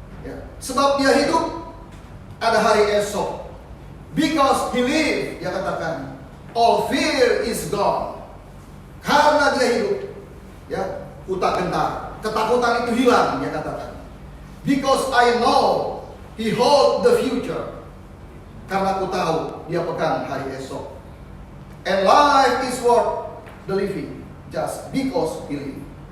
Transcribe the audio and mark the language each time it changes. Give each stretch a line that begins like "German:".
Indonesian: Ya, sebab dia hidup, ada hari esok.
English: Because He live,
Indonesian: dia katakan,
English: all fear is gone.
Indonesian: Karena dia hidup, ya, utak gentar, ketakutan itu hilang, dia katakan.
English: Because I know He hold the future.
Indonesian: Karena aku tahu dia pegang hari esok.
English: And life is worth the living just because He live.